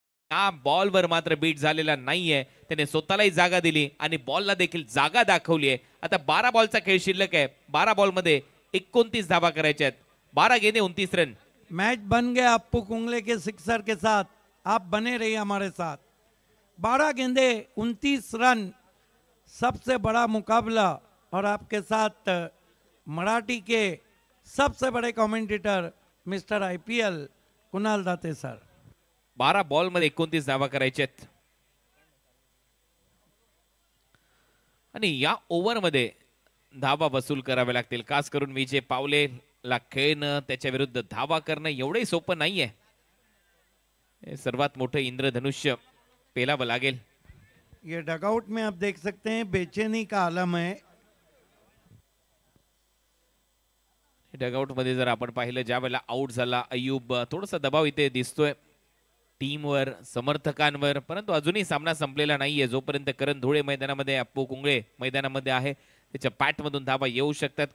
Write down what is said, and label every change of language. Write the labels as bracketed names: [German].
[Marathi] या बॉलवर मात्र बीट झालेला नाहीये. त्याने स्वतःलाही जागा दिली आणि बॉलला देखील जागा दाखवली आहे. आता 12 बॉलचा खेळ शिल्लक आहे. 12 बॉलमध्ये 29 धावा करायच्या आहेत. [Hindi] 12 गेंदे 29 रन. मैच बन गया अप्पू कुंगले के सिक्सर के साथ. आप बने रहिए हमारे साथ. 12 गेंदे 29 रन सबसे बड़ा मुकाबला. और आपके साथ मराठी के सबसे बड़े कमेंटेटर मिस्टर आईपीएल कुणाल दाते सर. [Marathi] 12 बॉलमध्ये 29 धावा करायच्या आहेत. आणि या ओव्हरमध्ये धावा वसूल कराव्या लागतील. खास करून विजय पावलेला खेळणं त्याच्या विरुद्ध धावा करणं एवढंही सोपं नाहीये. हे सर्वात मोठं इंद्रधनुष्य पेलावं लागेल. [Hindi] ये डगआउट में आप देख सकते हैं बेचैनी का आलम है. [Marathi] डगआउट मध्ये जर आपण पाहिलं ज्या वेळेला आउट झाला अयूब थोडासा दबाव इथे दिसतोय टीमवर समर्थकांवर. परंतु अजूनही सामना संपलेला नाहीये. जोपर्यंत करण धुळे मैदानामध्ये अप्पू कुंगळे मैदानामध्ये आहे त्याच्या पॅटमधून धावा येऊ शकतात.